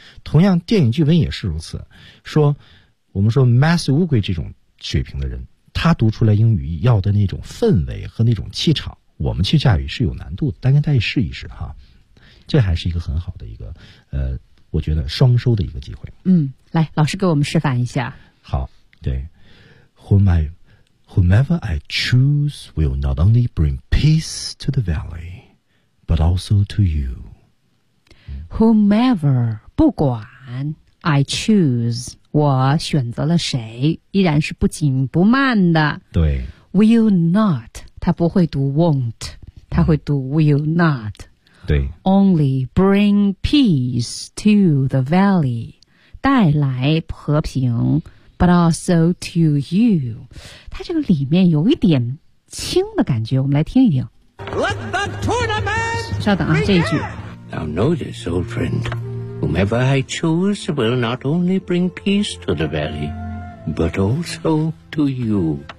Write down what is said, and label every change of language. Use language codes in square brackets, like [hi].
[zh] 同样，电影剧本也是如此。说我们说 Master Wu Gui 这种水平的人，他读出来英语要的那种氛围和那种气场，我们去驾驭是有难度的。大家再试一试哈，这还是一个很好的一个我觉得双收的一个机会。来，老师给我们示范一下。 [en] 好，对 ，Whomever I choose will not only bring peace to the valley, but also to you. Whomever [zh] 不管 [en] I choose [zh] 我选择了谁，依然是不紧不慢的。对， [en] will not， [zh] 他不会读 won't， 他会读 will not。对 [en] ，only bring peace to the valley， [zh] 带来和平 [en] ，but also to you。 [zh] 他这个里面有一点轻的感觉，我们来听一听。 [en] Let the tournament！ [zh] 稍等啊，这一句。 [en] Now notice, old friend. Whomever I choose will not only bring peace to the valley, but also to you.